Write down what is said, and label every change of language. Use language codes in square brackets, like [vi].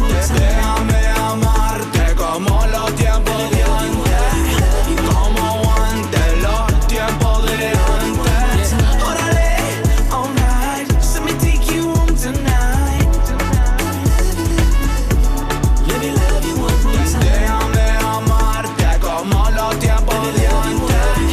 [es] Déjame amarte como los tiempos de antes, como antes los tiempos de antes. [en] Órale, alright, so let me take you home tonight. Let me love you one more time. [es] Déjame amarte como los tiempos de antes,